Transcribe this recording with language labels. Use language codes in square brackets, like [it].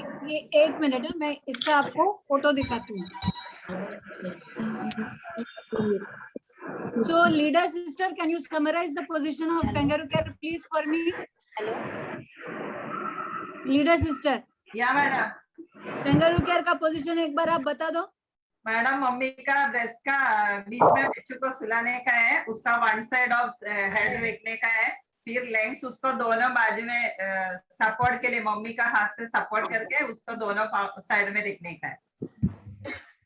[hi] ये एक मिनट है, मैं इसका आपको फोटो दिखाती हूँ. [en] So leader sister, can you summarize the position of kangaroo care please for me? Leader sister, [hi] या मैडम. kangaroo care का पोजीशन एक बार आप बता दो. मैडम मम्मी का ब्रेस्ट का बीच में बच्चों को सुलाने का है, उसका वन साइड ऑफ हेड रखने का है, फिर लेग्स उसको दोनों बाजू में सपोर्ट के लिए मम्मी का हाथ से सपोर्ट करके उसको दोनों साइड में रखने का है।